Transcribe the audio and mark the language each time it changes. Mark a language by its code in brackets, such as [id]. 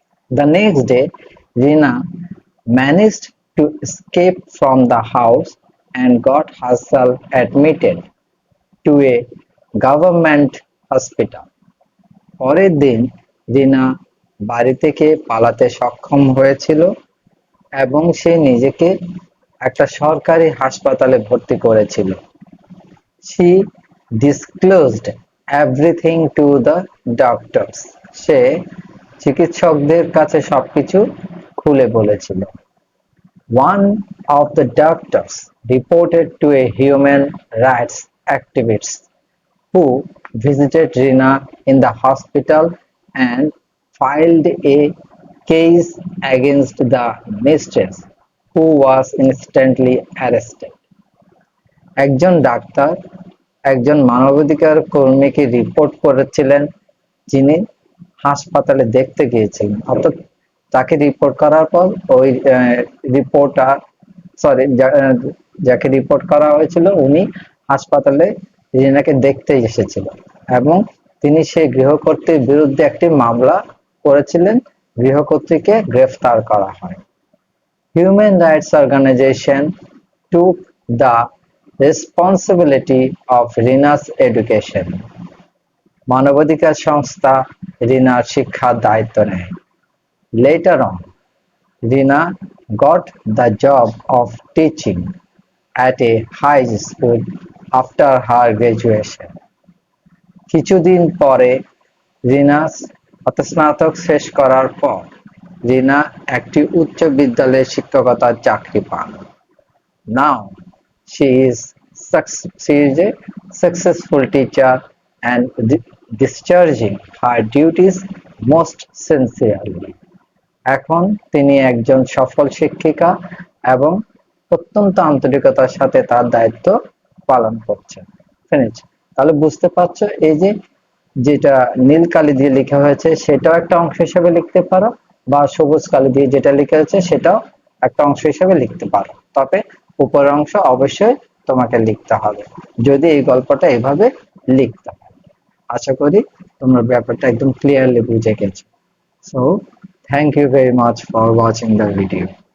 [en] The next day, Rina managed to escape from the house and got herself admitted to a government hospital. [bn] পরের দিন রিনা বাড়ি থেকে পালাতে সক্ষম হয়েছিল এবং সে নিজেকে একটা সরকারি হাসপাতালে ভর্তি করেছিল। [en] She disclosed everything to the doctors. [bn] সে চিকিৎসকদের কাছে সবকিছু খুলে বলেছিল। [en] One of the doctors reported to a human rights activist who visited Rina in the hospital and filed a case against the mistress, who was instantly arrested. [bn] একজন doctor একজন মানবাধিকার কর্মীকে report করেছিলেন, যিনি হাসপাতালে দেখতে গিয়েছিলেন। অর্থাৎ তাকে রিপোর্ট করার পর ওই রিপোর্টার সরি যাকে রিপোর্ট করা হয়েছিল উনি হাসপাতালে রিনাকে দেখতে এসেছিল এবং তিনি সেই গৃহকর্ত্রীর বিরুদ্ধে একটি মামলা করেছিলেন। গৃহকর্ত্রীকে গ্রেফতার করা হয়। [en] Human rights organization took the responsibility of Rina's education. [bn] মানবাধিকার সংস্থা রিনার শিক্ষার দায়িত্ব নেয়। [en] Later on, Rina got the job of teaching at a high school after her graduation. [bn] কিছুদিন পরে রিনা স্নাতক শেষ করার পর রিনা একটি উচ্চ বিদ্যালয়ে শিক্ষকতার চাকরি পান। [en] Now she is a successful teacher and discharging her duties most sincerely. [bn] এখন তিনি একজন সফল শিক্ষিকা এবং অত্যন্ত আন্তরিকতার সাথে তার দায়িত্ব পালন করছেন। ফিনিশ। তাহলে বুঝতে পারছো এই যে যেটা নীল কালি দিয়ে লেখা হয়েছে সেটাও একটা অংশ হিসেবে লিখতে পারো, বা সবুজ কালি দিয়ে যেটা লেখা হয়েছে সেটাও একটা অংশ হিসেবে লিখতে পারো। তবে উপরের অংশ অবশ্যই তোমাকে লিখতে হবে যদি এই গল্পটা এভাবে লিখতে হয়। আশা করি তোমরা ব্যাপারটা একদম ক্লিয়ারলি বুঝে গেছো। [en] So thank you very much for watching the video.